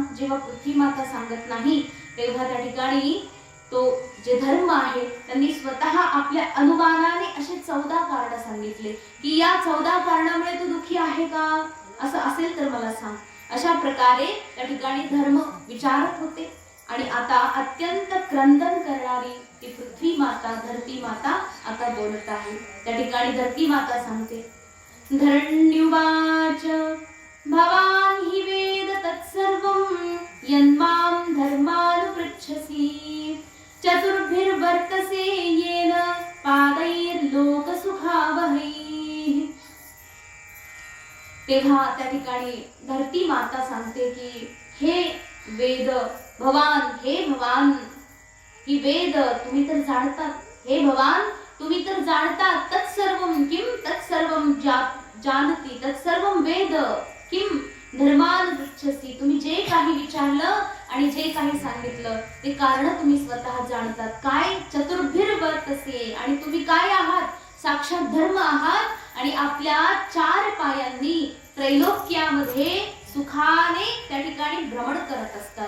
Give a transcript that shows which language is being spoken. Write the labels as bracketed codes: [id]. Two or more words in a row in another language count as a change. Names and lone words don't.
[mr] जेव्हा पृथ्वी माता सांगत नाही तेव्हा त्या ठिकाणी तो जे धर्म आहे त्यांनी स्वतः आपल्या अनुमानाने असे 14 कारण सांगितले की या 14 कारणामुळे तू दुःखी आहे का, असं असेल तर मला सांग. अशा प्रकारे त्या ठिकाणी धर्म विचारत होते. आणि आता अत्यंत क्रंदन करणारी ती पृथ्वी माता धरती माता आता बोलत आहे. त्या ठिकाणी धरती माता सांगते, [sa] धरण्युवाच भवान् हि वेद तत्सर्वं यन्मां धर्मानुपृच्छसि चतुर्भिर्वर्तसे येन पादैर्लोकसुखावहैः. [mr] तेव्हा त्या ठिकाणी धरती माता सांगते की हे वेद भवान, हे भवान, की वेद तुम्ही तर जाणतात, हे भगवान तुम्ही तर जाणतात, [sa] तत्सर्वम किम तत्सर्वम जानती तत्सर्वम वेद किम धर्मान पृच्छसी, [mr] तुम्ही जे काही विचारलं आणि जे काही सांगितलं ते कारण तुम्ही स्वतः जाणतात. काय चतुर्भिर्वर्तसे, आणि तुम्ही काय आहात, साक्षात धर्म आहात आणि आपल्या 4 पायांनी त्रैलोक्यामध्ये सुखाने त्या ठिकाणी भ्रमण करत असतात.